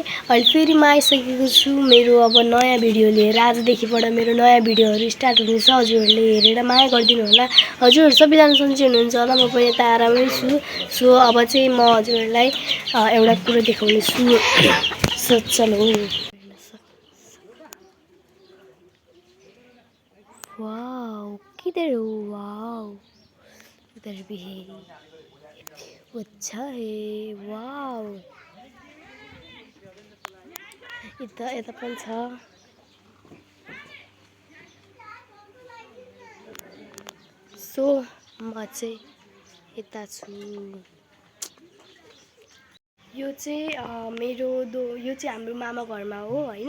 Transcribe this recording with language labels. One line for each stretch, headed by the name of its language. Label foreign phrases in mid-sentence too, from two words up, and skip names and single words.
Nepali: अहिले फेरि म आइसकेको छु मेरो अब नयाँ भिडियो लिएर। आजदेखिबाट मेरो नयाँ भिडियोहरू स्टार्ट हुनेछ। हजुरहरूले हेरेर माया गरिदिनु होला। हजुरहरू सबैजना सन्चै हुनुहुन्छ होला, म पनि यता आरामै छु। सो अब चाहिँ म हजुरहरूलाई एउटा कुरो देखाउने छु।
Hindi: सो चलो। वाओ, किधर हो? वाओ, उधर भी है, वो अच्छा है। वाओ,
Nepali: यता पनि छ। सो म चाहिँ यता छु। यो चाहिँ यो चाहिँ हाम्रो मामा घरमा हो हैन।